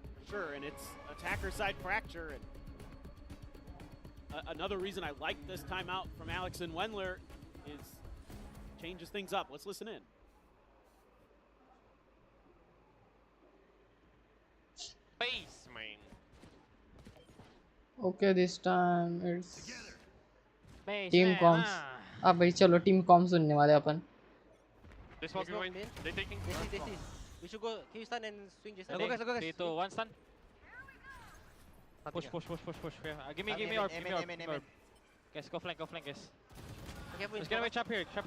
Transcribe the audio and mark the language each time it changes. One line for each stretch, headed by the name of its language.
English: Sure, and it's attacker side fracture. And another reason I like this timeout from Alex and Wendler is changes things up. Let's listen in. Basement. Okay, this time it's team comms.
Hindi: अब भाई चलो team comms सुनने वाले अपन.
English: They smoke behind. They taking. They see. We should go. Can you stun and swing just? Go guys, go guys. 3, 2, 1 stun. Push. Yeah. Give me orb. Guys, go flank guys. Okay, Just get away, chop here.